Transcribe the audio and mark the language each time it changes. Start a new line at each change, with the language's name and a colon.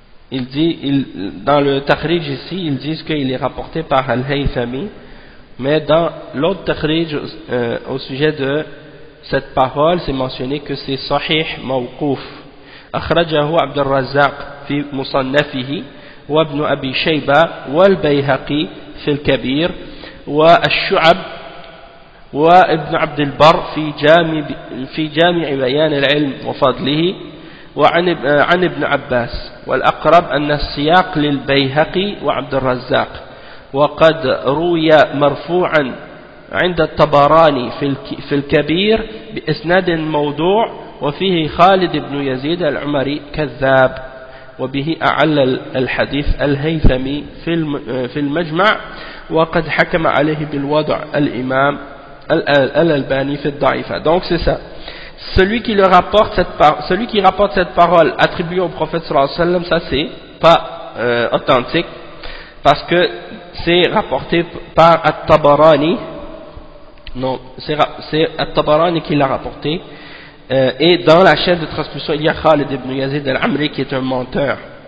French: Il dit, dans le takhrij ici, ils disent qu'il est rapporté par Al-Haythami, mais dans l'autre takhrij au sujet de cette parole, c'est mentionné que c'est Sahih Mawquf.
Arabic: أخرجه عبد الرزاق في مصنفه وابن أبي شيبة والبيهقي في الكبير والشعب وابن عبد البر في جامع بيان العلم وفضله وعن ابن عباس. والأقرب أن السياق للبيهقي وعبد الرزاق، وقد روي مرفوعا عند الطبراني في الكبير بإسناد موضوع وفيه خالد بن يزيد العمري كذاب، وبه أعل الحديث الهيثمي في المجمع، وقد حكم عليه بالوضع الإمام الألباني في الضعيفة.
French: Donc c'est ça. Celui qui rapporte cette parole attribuée au prophète
Arabic: sallallahu alayhi wa sallam,
French: ça c'est pas authentique, parce que c'est rapporté par At-Tabarani. Non, c'est At-Tabarani qui l'a rapporté, et dans la chaîne de transmission il y a Khalid ibn Yazid al-Amri qui est un menteur.